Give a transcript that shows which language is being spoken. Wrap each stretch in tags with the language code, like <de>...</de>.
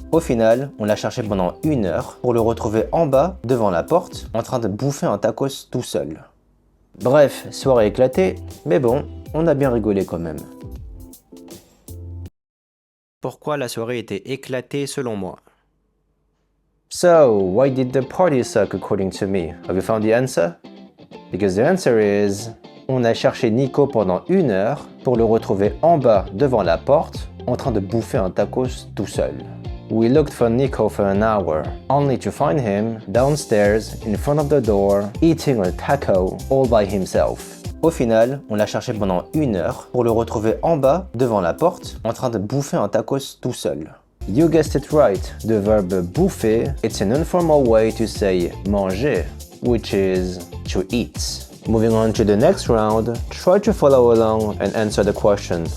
<fr>Au final, on l'a cherché pendant 1 heure pour le retrouver en bas, devant la porte, en train de bouffer un tacos tout seul. Bref, soirée éclatée, mais bon, on a bien rigolé quand même. Pourquoi la soirée était éclatée selon moi?</fr> <en>So, why did the party suck according to me? Have you found the answer? Because the answer is...</en> <fr>On a cherché Nico pendant 1 heure pour le retrouver en bas devant la porte en train de bouffer un tacos tout seul.</fr> <en>We looked for Nico for an hour, only to find him downstairs in front of the door eating a taco all by himself.</en> <fr>Au final, on l'a cherché pendant 1 heure pour le retrouver en bas devant la porte en train de bouffer un tacos tout seul.</fr> <en>You guessed it right, the verb bouffer, it's an informal way to say manger, which is to eat. Moving on to the next round, try to follow along and answer the question.</en>